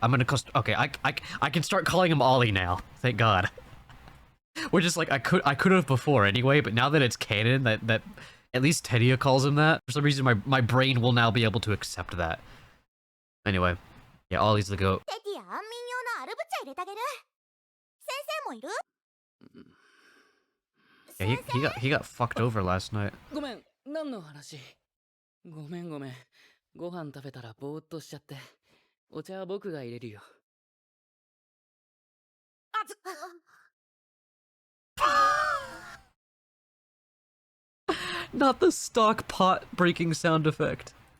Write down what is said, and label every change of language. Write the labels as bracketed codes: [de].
[en] I'm gonna okay, I can start calling him Ollie now. Thank God. Which is like I could have before anyway, but now that it's canon, that at least Tedia calls him that, for some reason my brain will now be able to accept that. Anyway, yeah, Ollie's the goat. [ja] テティア安眠用のアルブチャ入れてあげる。先生もいる？ [en] Yeah, he got fucked over last night. [ja] ごめん、何の話？ごめん。ご飯食べたらぼーっとしちゃって。お茶は僕が入れるよ。 [en] Not the stock pot breaking sound effect.